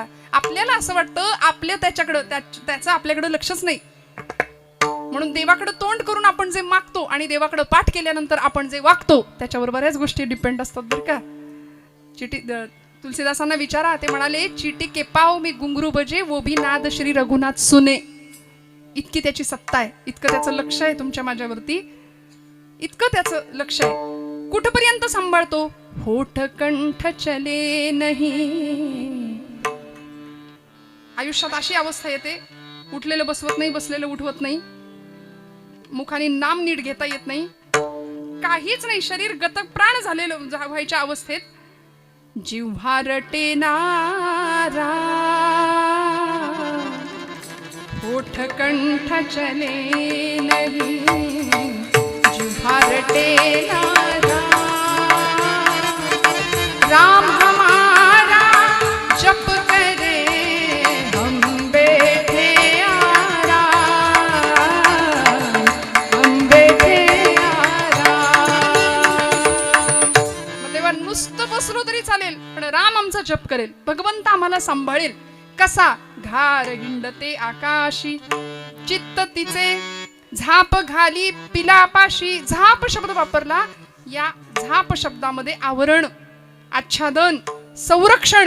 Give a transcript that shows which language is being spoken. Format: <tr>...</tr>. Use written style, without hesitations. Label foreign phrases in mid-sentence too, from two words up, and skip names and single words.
<mr>आपल्याला असं वाटतं आपल्या त्याचं आपल्याकडं लक्षच नाही, म्हणून देवाकडे तोंड करून आपण जे मागतो आणि देवाकडे पाठ केल्यानंतर आपण जे वागतो त्याच्यावर बऱ्याच गोष्टी डिपेंड असतात, बरं का. तुलसीदासांना विचारा, ते म्हणाले,</mr> <hi>चीटी के पाव मी घुंगरू बजे वो भी नाद श्री रघुनाथ सुने.</hi> <mr>इतकी त्याची सत्ता आहे, इतकं त्याचं लक्ष आहे तुमच्या माझ्यावरती, इतकं त्याचं लक्ष आहे. कुठपर्यंत सांभाळतो?</mr> <hi>होठ कंठ चले नाही.</hi> <mr>आयुष्यात अशी अवस्था येते, उठलेलं बसवत नाही, बसलेलं उठवत नाही, मुखाने नाम नीट घेता येत नाही, काहीच नाही, शरीर गतप्राण झालेलं व्हायच्या अवस्थेत</mr> <hi>जिव्हा रटे नारा होठ कंठ चले नहीं, जिव्हा रटे नारा राम हमारा जप करे हम बैठे आराम, हम बैठे आराम.</hi> <mr>मग तेव्हा नुसतं बसलो तरी चालेल, पण राम आमचा जप करेल, भगवंत आम्हाला सांभाळेल. कसा? घार हिंडते आकाशी चित्त तिचे झाप घाली पिलापाशी. झाप शब्द वापरला. या झाप शब्दामध्ये आवरण, आच्छादन, संरक्षण.</mr>